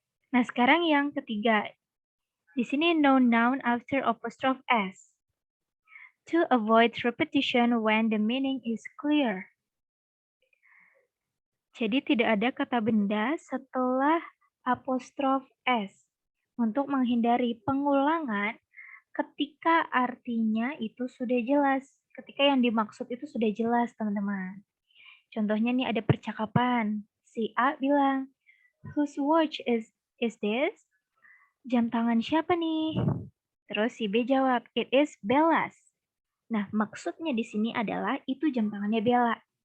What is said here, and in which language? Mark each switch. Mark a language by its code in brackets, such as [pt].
[id] Nah, sekarang yang ketiga. Di sini [en] no noun after apostrophe S. To avoid repetition when the meaning is clear. [id] Jadi tidak ada kata benda setelah apostrof S untuk menghindari pengulangan ketika artinya itu sudah jelas. Ketika yang dimaksud itu sudah jelas, teman-teman. Contohnya nih ada percakapan. Si A bilang, [en] "Whose watch is this?" [id] Jam tangan siapa nih? Terus si B jawab, [en] "It is Bella's." [id] Nah, maksudnya di sini adalah itu jam tangannya Bella.